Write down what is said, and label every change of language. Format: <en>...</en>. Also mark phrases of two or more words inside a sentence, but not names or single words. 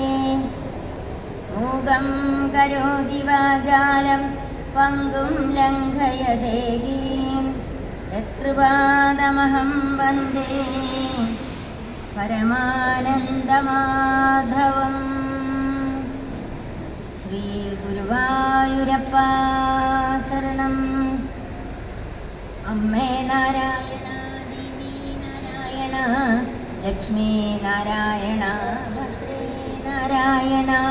<sa>मूकं करोति वाचालं पङ्गुं लङ्घयते गिरिं यत्कृपादमहं वन्दे परमानन्दमाधवम्।</sa> <ml>ശ്രീഗുരുവായൂരപ്പ ശരണം. അമ്മേ നാരായണ, ദേവി നാരായണ, ലക്ഷ്മി നാരായണ, ഭദ്രേ നാരായണ.</ml>